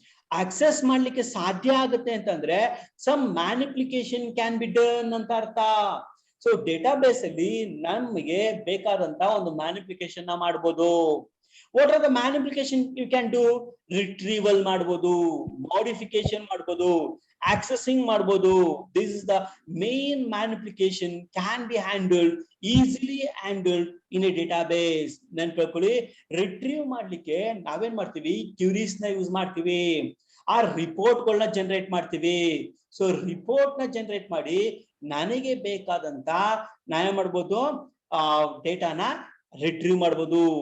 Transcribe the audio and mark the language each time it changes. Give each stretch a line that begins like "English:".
Kannada: Access ಮಾಡ್ಲಿಕ್ಕೆ ಸಾಧ್ಯ ಆಗುತ್ತೆ ಅಂತಂದ್ರೆ
English: some manipulation can be done
Kannada: ಅಂತ ಅರ್ಥ. ಸೊ ಡೇಟಾಬೇಸ್ ಅಲ್ಲಿ ನಮಗೆ ಬೇಕಾದಂತ ಒಂದು ಮ್ಯಾನಿಪ್ಲಿಕೇಶನ್ ನ ಮಾಡ್ಬೋದು.
English: What are the manipulation you can do?
Kannada: Retrieval ಮಾಡ್ಬೋದು, ಮಾಡಿಫಿಕೇಶನ್ ಮಾಡ್ಬೋದು, accessing ಮಾಡ್ಬೋದು.
English: This is the main manipulation can be handled, easily handled in a database.
Kannada: ನೆನ್ಪಿಟ್ಕೊಳ್ಳಿ, ರಿಟ್ರೀವ್ ಮಾಡ್ಲಿಕ್ಕೆ ನಾವೇನ್ ಮಾಡ್ತೀವಿ, ಕ್ಯೂರೀಸ್ ನ ಯೂಸ್ ಮಾಡ್ತೀವಿ, ಆ ರಿಪೋರ್ಟ್ ಗಳನ್ನ ಜನರೇಟ್ ಮಾಡ್ತೀವಿ. ಸೊ ರಿಪೋರ್ಟ್ ನ ಜನರೇಟ್ ಮಾಡಿ ನನಗೆ ಬೇಕಾದಂತ ನಾವೇ ಮಾಡ್ಬೋದು, ಡೇಟಾನ ರಿಟ್ರೀವ್ ಮಾಡ್ಬೋದು.